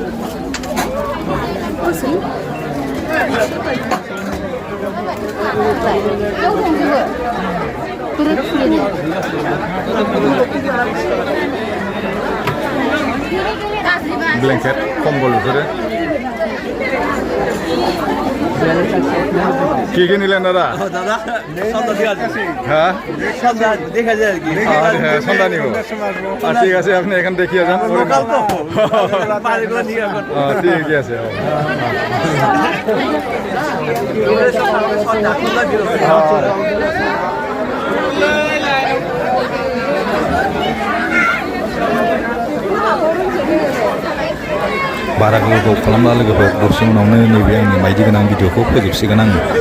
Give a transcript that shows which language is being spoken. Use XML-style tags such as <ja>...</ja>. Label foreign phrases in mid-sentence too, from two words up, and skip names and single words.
<bn>ব্ল্যাঙ্কেট কম্বল ভিতরে কি কি নিলেন দাদা হ্যাঁ দেখা যায় আর কি হ্যাঁ সন্ধ্যা নিব ঠিক আছে আপনি এখান দেখিয়ে যান ঠিক আছে</bn> <brx>बारा गोबाव खालामला लोगोफोर दसे उनावनो नैबे आंनि माइदि गोनां भिडिअखौ फोजोबसिगोन आङो</brx>